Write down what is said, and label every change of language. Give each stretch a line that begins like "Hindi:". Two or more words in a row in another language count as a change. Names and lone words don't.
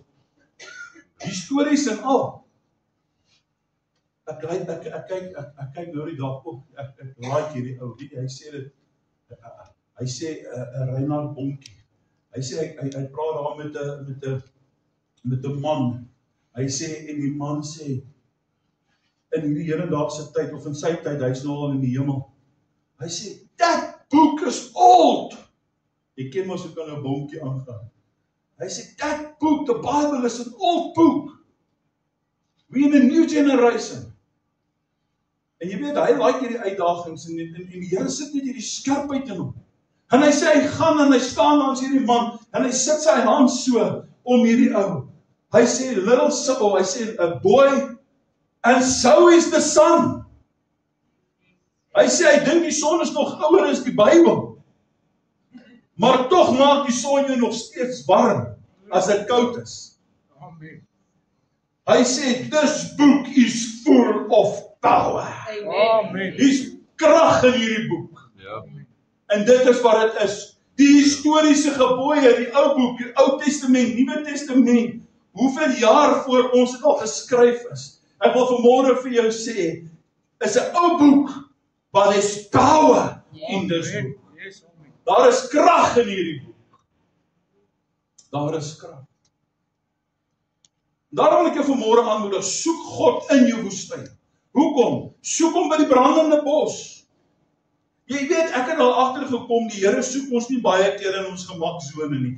Afrikaans: Histories en al. Ek kyk nou die dag op, ek like hierdie ou, hy sê, Reinhard Bonkie, hy sê, hy praat daar met 'n man, hy sê, en die man sê, in hierdie hedendaagse tyd, of in sy tyd, hy is nou al in die hemel, hy sê,
English: that book is old,
Afrikaans: jy ken mos hoe kan 'n Bonkie aangaan, hy sê,
English: that book, the Bible is an old book, we in a new generation.
Afrikaans: En jy weet, hy like hierdie uitdagings, en die Here sit net hierdie skerpheid in hom. En hy sê, hy gaan en hy staan langs hierdie man, en hy sit sy hand so om hierdie ou. Hy sê,
English: little soul,
Afrikaans: hy sê,
English: a boy, and so is the sun.
Afrikaans: Hy sê, hy dink die son is nog ouer as die Bybel. Maar tog maak die son jou nog steeds warm, as dit koud is. Amen. Hy sê,
English: this book is full of power.
Afrikaans: Amen. Dis krag in hierdie boek. Ja. En dit is wat dit is. Die historiese gebooie, die ou boek, die Ou Testament, Nuwe Testament, hoeveel jaar voor ons dit al geskryf is. Ek wil vanmôre vir jou sê, is 'n ou boek,
English: but there's power in this book.
Afrikaans: Daar is krag in hierdie boek. Daar is krag. Daarom wil ek jou vanmôre aanmoedig, soek God in jou woestyn. Hoekom? Soek hom by die brandende bos. Jy weet, ek het al agtergekom, die Here soek ons nie baie keer in ons gemaksone nie.